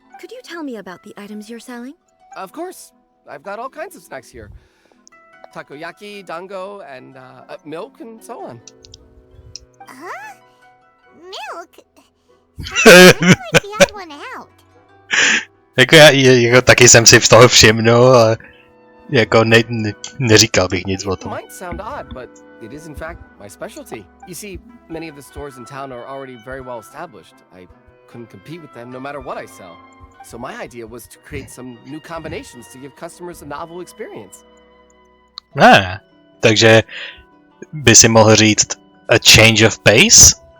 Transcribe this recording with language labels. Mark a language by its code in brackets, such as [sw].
[en] Could you tell me about the items you're selling? Of course. I've got all kinds of snacks here. Takoyaki, dango, and milk, and so on. Huh? Milk? Sounds like the odd one out. [cs] Jako taky jsem si z toho všimnul, ale jako neříkal bych nic o [en] It [cs] tom. [en] might sound odd, but it is in fact my specialty. You see, many of the stores in town are already very well established. I couldn't compete with them no matter what I sell. So my idea was to create some new combinations to give customers a novel experience. [cs] Takže by si mohl říct [en] a change of pace?